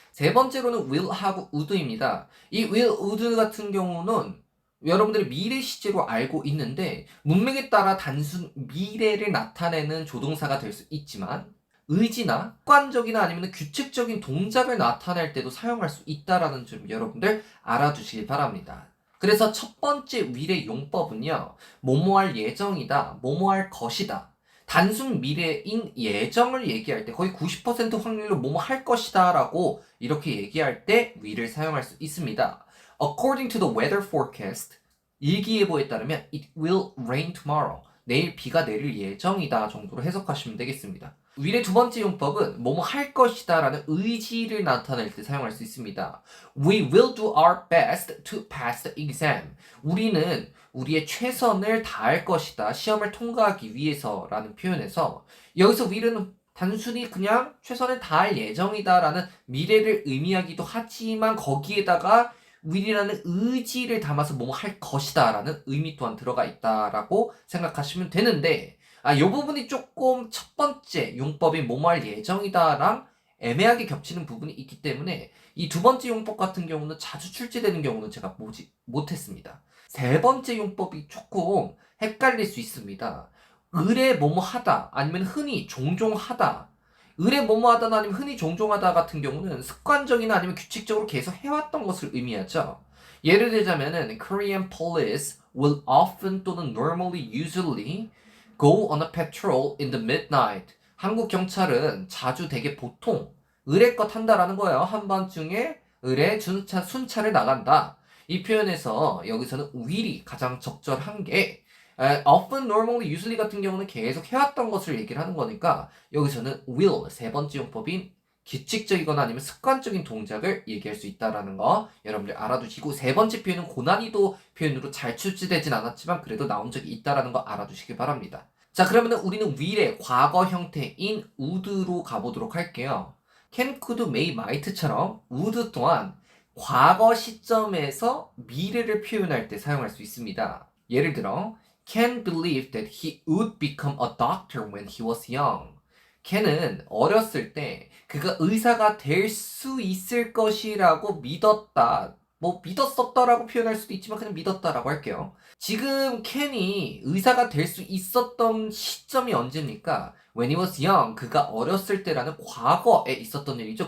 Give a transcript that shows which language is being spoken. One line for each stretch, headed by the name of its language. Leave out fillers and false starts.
Korean: 세 번째로는 will하고 would입니다. 이 will, would 같은 경우는 여러분들이 미래 시제로 알고 있는데 문맥에 따라 단순 미래를 나타내는 조동사가 될 수 있지만 의지나 습관적이나 아니면 규칙적인 동작을 나타낼 때도 사용할 수 있다라는 점 여러분들 알아두시길 바랍니다. 그래서 첫 번째 will의 용법은요. 뭐뭐할 예정이다, 뭐뭐할 것이다. 단순 미래인 예정을 얘기할 때 거의 90% 확률로 뭐뭐할 것이다 라고 이렇게 얘기할 때 will을 사용할 수 있습니다.
English: According to the weather forecast,
Korean: 일기예보에 따르면
English: it will rain tomorrow.
Korean: 내일 비가 내릴 예정이다 정도로 해석하시면 되겠습니다. will의 두 번째 용법은 뭐뭐 할 것이다 라는 의지를 나타낼 때 사용할 수 있습니다.
English: We will do our best to pass the exam.
Korean: 우리는 우리의 최선을 다할 것이다. 시험을 통과하기 위해서 라는 표현에서 여기서 will은 단순히 그냥 최선을 다할 예정이다 라는 미래를 의미하기도 하지만 거기에다가 will이라는 의지를 담아서 뭐뭐 할 것이다 라는 의미 또한 들어가 있다라고 생각하시면 되는데 이 부분이 조금 첫 번째 용법인 뭐뭐 할 예정이다랑 애매하게 겹치는 부분이 있기 때문에 이 두 번째 용법 같은 경우는 자주 출제되는 경우는 제가 보지 못했습니다. 세 번째 용법이 조금 헷갈릴 수 있습니다. 의뢰 뭐뭐 하다 아니면 흔히 종종 하다. 의뢰 뭐뭐 하다 아니면 흔히 종종 하다 같은 경우는 습관적이나 아니면 규칙적으로 계속 해왔던 것을 의미하죠. 예를 들자면은
English: Korean police will often
Korean: 또는
English: normally usually go on a patrol in the midnight.
Korean: 한국 경찰은 자주 되게 보통 의뢰껏 한다라는 거예요. 한밤중에 의뢰 순찰을 나간다. 이 표현에서 여기서는 will이 가장 적절한 게 often, normally, usually 같은 경우는 계속 해왔던 것을 얘기를 하는 거니까 여기서는 will, 세 번째 용법인 규칙적이거나 아니면 습관적인 동작을 얘기할 수 있다라는 거 여러분들 알아두시고, 세 번째 표현은 고난이도 표현으로 잘 출제되진 않았지만 그래도 나온 적이 있다라는 거 알아두시길 바랍니다. 자, 그러면은 우리는 will의 과거 형태인 would로 가보도록 할게요. can, could, may, might처럼 would 또한 과거 시점에서 미래를 표현할 때 사용할 수 있습니다. 예를 들어
English: Ken believed that he would become a doctor when he was young.
Korean: 켄은 어렸을 때 그가 의사가 될 수 있을 것이라고 믿었다. 뭐 믿었었다라고 표현할 수도 있지만 그냥 믿었다라고 할게요. 지금 켄이 의사가 될 수 있었던 시점이 언제입니까?
English: When he was young,
Korean: 그가 어렸을 때라는 과거에 있었던 일이죠.